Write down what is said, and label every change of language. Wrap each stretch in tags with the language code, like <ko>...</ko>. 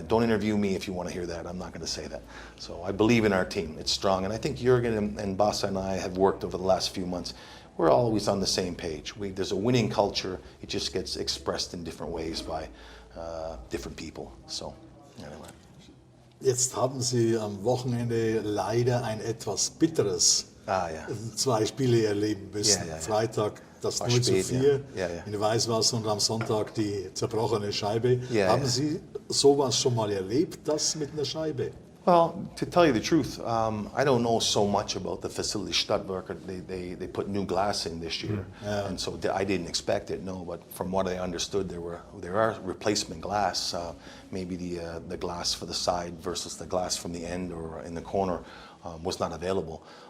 <en>Don't interview me if you want to hear that. I'm not going to say that. So I believe in our team. It's strong. And I think Jürgen and Bassa and I have worked over the last few months. We're always on the same page. There's a winning culture. It just gets expressed in different ways by different people. So, anyway.</en> <de>Jetzt haben Sie am Wochenende leider ein etwas bitteres 2 Spiele erleben müssen. Freitag das 0:4 in Weißwasser und am Sonntag die zerbrochene Scheibe. Haben Sie sowas schon mal erlebt, das mit einer Scheibe?</de> <en>Well, to tell you the truth, I don't know so much about the facility. Stadtwerke, they put new glass in this year, and so I didn't expect it. No, but from what I understood, there are replacement glass. Maybe the glass for the side versus the glass from the end or in the corner was not available.</en>